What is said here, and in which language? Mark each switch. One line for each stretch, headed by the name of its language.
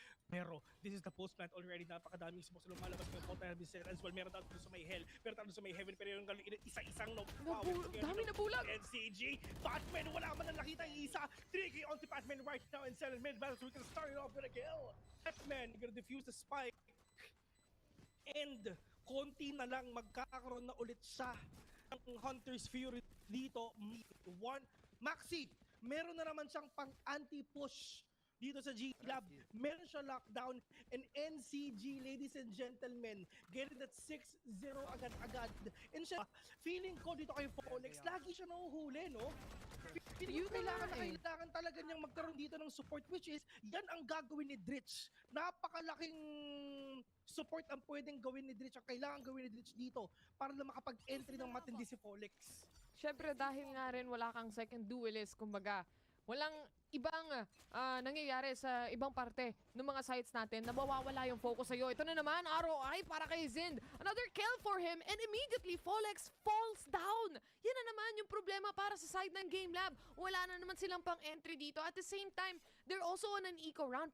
English: Pero, this is the post-plant already.
Filipino: Napakadaming smoke sa lumalabas ng Kota have been set as well. Meron tayo sa may hell, meron tayo sa may heaven, pero yung isa-isang Dami na bulag! NCG, Batman, wala man na nakita yung isa.
English: 3K on si Batman right now in 7 mid battle, so we can start it off with a kill. Batman, gonna defuse the spike.
Filipino: And konti na lang magkakaroon na ulit siya ng Hunter's Fury dito. Maxi, meron na naman siyang pang anti-push dito sa G-Lab.
English: Meron siya lockdown. And NCG, ladies and gentlemen, getting that 6-0 agad-agad.
Filipino: And siya, feeling ko dito kay Folex, lagi siya nahuhuli, no? Feeling ko kailangan talaga niyang magkaroon dito ng support, which is, yan ang gagawin ni Dritch. Napakalaking support ang pwedeng gawin ni Dritch, ang kailangan gawin ni Dritch dito para lang makapag-entry ng matindi si Folex. Syempre, dahil nga rin wala kang second duelist, kumbaga, walang ibang nangyayari sa ibang parte ng mga sites natin na mawawala yung focus sa'yo. Ito na naman, ROI para kay Zind.
English: Another kill for him and immediately Folex falls down.
Filipino: Yan na naman yung problema para sa side ng Game Lab. Wala na naman silang pang-entry dito.
English: At the same time, they're also on an eco round.